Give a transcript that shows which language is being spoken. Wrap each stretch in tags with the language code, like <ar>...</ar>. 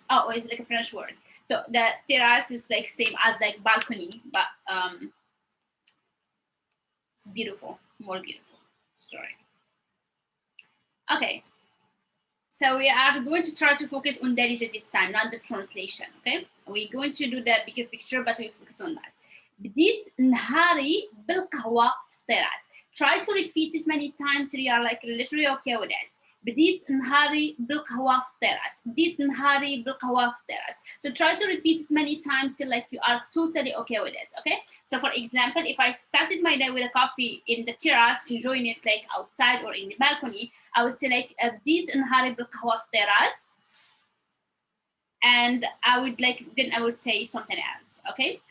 <en>Oh, it's like a French word. So the terrace is like same as like balcony, but it's beautiful, more beautiful. Sorry. Okay. So we are going to try to focus on Darija this time, not the translation. Okay. We're going to do the bigger picture, but we focus on that.</en> <ar>بديت نهاري بالقهوة في التراس.</ar> <en>Try to repeat this many times so you are like literally okay with it.</en> <ar>بديت نهاري بالقهوة في التراس. بديت نهاري بالقهوة في التراس.</ar> <en>So try to repeat it many times till like you are totally okay with it. Okay. So for example, if I started my day with a coffee in the terrace, enjoying it like outside or in the balcony, I would say like</en> <ar>بديت نهاري بالقهوة في التراس.</ar> <en>And I would like then I would say something else. Okay.</en>